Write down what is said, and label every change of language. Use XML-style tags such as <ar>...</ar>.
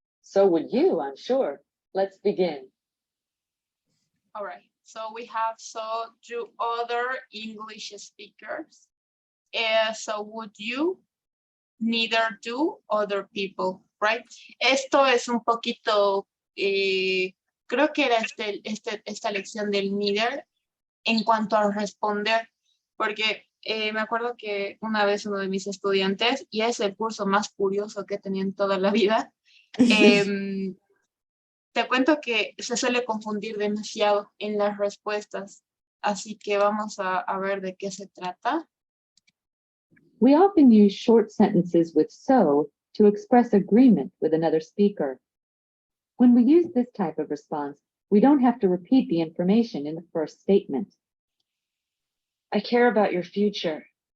<en>So would you, I'm sure. Let's begin. All right. So we have so do other English speakers. So would you, neither do other people, right?</en> <es>Esto es un poquito creo que era esta lección del neither en cuanto a responder, porque me acuerdo que una vez uno de mis estudiantes, y es el curso más curioso que he tenido en toda la vida, te cuento que se suele confundir demasiado en las respuestas, así que vamos a ver de qué se trata.</es> <en>We often use short sentences with so to express agreement with another speaker. When we use this type of response, we don't have to repeat the information in the first statement. I care about your future.</en>